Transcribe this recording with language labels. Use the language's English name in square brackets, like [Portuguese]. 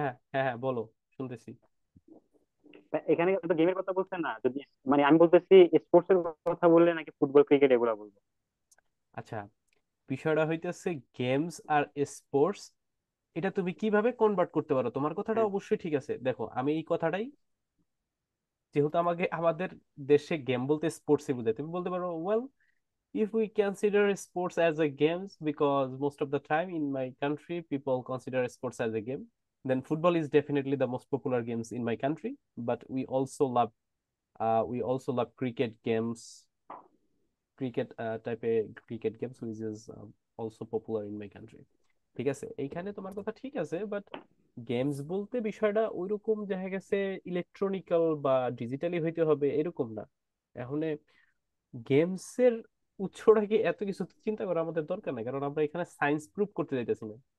[Bangla] হ্যাঁ, হ্যাঁ, হ্যাঁ, হ্যাঁ, বলো, শুনতেছি। এখানে তো গেমের কথা বলছেন না, যদি মানে আমি বলতেছি স্পোর্টস এর কথা বললে নাকি ফুটবল ক্রিকেট এগুলা বলবো? আচ্ছা, বিষয়টা হইতেছে গেমস আর স্পোর্টস, এটা তুমি কিভাবে কনভার্ট করতে পারো। তোমার কথাটা হ্যাঁ। অবশ্যই ঠিক আছে। দেখো, আমি এই কথাটাই, যেহেতু আমাদের দেশে গেম বলতে স্পোর্টসই বোঝায়, তুমি বলতে পারো well, [English] if we consider sports as a games, because most of the time in my country people consider sports as a game, then football is definitely the most popular games in my country. But we also love cricket games, cricket type of cricket games which is also popular in my country. [Bangla] ঠিক আছে, এইখানে তোমার কথা ঠিক আছে, but games বলতে বিষয়টা ওইরকম দেখা গেছে ইলেকট্রনিক্যাল বা ডিজিটালি হইতে হবে এরকম না। এখন গেমস এর উৎসটা কি এত কিছু চিন্তা করা আমাদের দরকার নাই, কারণ আমরা এখানে সায়েন্স প্রুভ করতে যাইতেছি না।